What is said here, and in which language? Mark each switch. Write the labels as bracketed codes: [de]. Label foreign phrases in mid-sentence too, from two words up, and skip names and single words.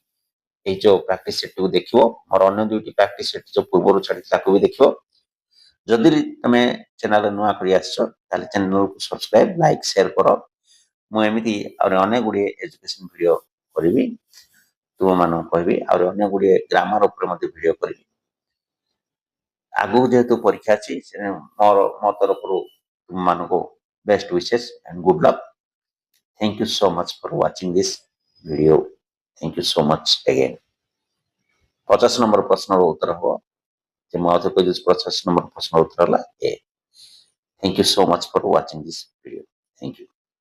[or] ଏଇ ଯୋଉ ପ୍ରାକ୍ଟିସ ସେଟକୁ ଦେଖିବ ମୋର ଅନ୍ୟ ଦୁଇଟି ପ୍ରାକ୍ଟିସ ସେଟ ଯୋଉ ପୂର୍ବରୁ ଛାଡିଛି ତାକୁ ବି ଦେଖିବ ଯଦି ତମେ ଚ୍ୟାନେଲ ନୂଆ କରି ଆସିଛ ତାହେଲେ ଚ୍ୟାନେଲକୁ [en] subscribe like share [or] କର। ମୁଁ ଏମିତି ଆହୁରି ଅନେକ ଗୁଡ଼ିଏ [en] education video [or] କରିବି, ତୁମମାନଙ୍କୁ କହିବି। ଆହୁରି ଅନେକ ଗୁଡ଼ିଏ ଗ୍ରାମାର ଉପରେ ମଧ୍ୟ ଭିଡ଼ିଓ କରିବି। ଆଗକୁ ଯେହେତୁ ପରୀକ୍ଷା ଅଛି ମୋ ତରଫରୁ ତୁମମାନଙ୍କୁ [en] best wishes and good luck. Thank you so much for watching this video. Thank you so much again. [or] 50 ନମ୍ବର ପ୍ରଶ୍ନର ଉତ୍ତର ହେବ ଯେ ମୁଁ ଆଉଥରେ କହିଦେଉଛି 50 ନମ୍ବର ପ୍ରଶ୍ନର ଉତ୍ତର ହେଲା A. [en] Thank you so much for watching this video. Thank you.